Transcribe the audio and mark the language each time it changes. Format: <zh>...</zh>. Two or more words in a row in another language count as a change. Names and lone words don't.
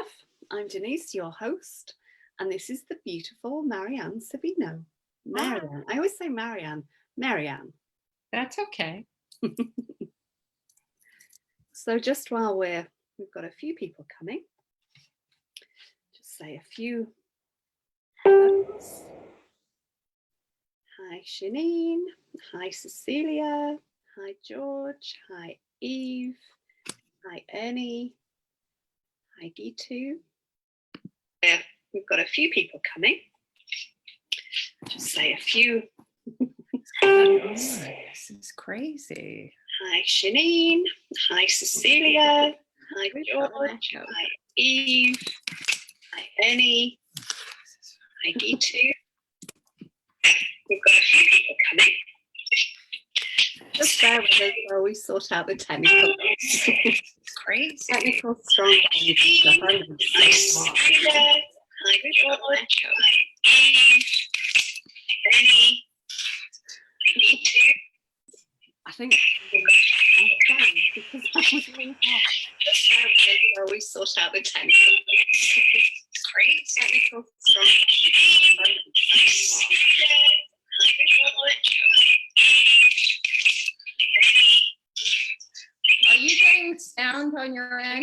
<en>I'm Denise, your host, and this is the beautiful Maryanne Savino. Maryanne. I always say Maryanne. Maryanne. That's okay. So just while we've got a few people coming, just say a few hellos. Hi Shanine. Hi Cecilia. Hi George. Hi Eve. Hi Ernie. Hi Gitu. We've got a few people coming. Just say a few. This is crazy. Hi Shanine. Hi Cecilia. Hi George. Hi Eve. Hi Ernie. Hi Gitu. We've got a few people coming. Just bear with us while we sort out the technical. Crazy. Technical strong. Hi Cecilia. Hi George. Hi Eve. Hi Ernie. I think because that was really hard. We sort out the technical. Great. Technical strong. Are you getting sound on your end?</en>